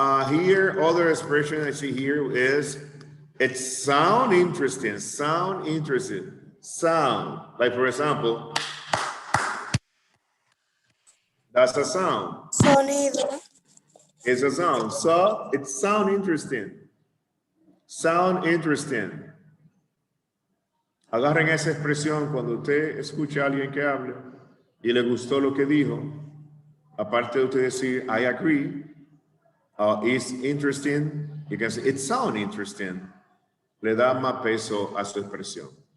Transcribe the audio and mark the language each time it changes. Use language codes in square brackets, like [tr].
[en] Here, other expression I see here is, it sound interesting. Sound interesting. Sound. Like for example, that's a sound. [es] Sonido. [en] It's a sound. So it sound interesting. Sound interesting. [es] Agarren esa expresión cuando usted escucha a alguien que habla y le gustó lo que dijo. Aparte de usted decir, [en] I agree, it's interesting, you can say, it sound interesting. [es] Le da más peso a su expresión.